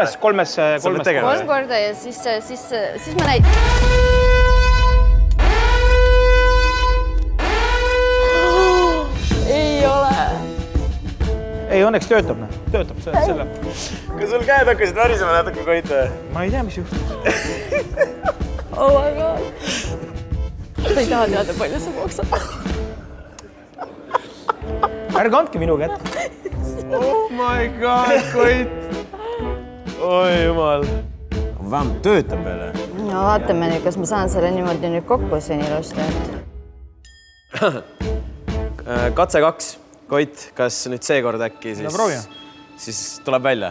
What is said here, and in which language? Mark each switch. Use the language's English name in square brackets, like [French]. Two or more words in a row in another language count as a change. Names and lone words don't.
[Estonian] 3 korda ja siis ma näitan. Ei ole. Ei, õnneks töötab. Töötab selle. Kas sul käed hakkasid värisema natuke, Koit? Ma ei tea, mis juhtus. [English] Oh my god. [Estonian] Sa ei taha teada, palju sa maksad. Ärge andke minu kätte. [English] Oh my god, [Estonian] Koit. Oi jumal. Vähemalt töötab peale. No vaatame nüüd, kas ma saan selle niimoodi nüüd kokku siin ilusti. Katse 2. Koit, kas nüüd seekord äkki siis tuleb välja?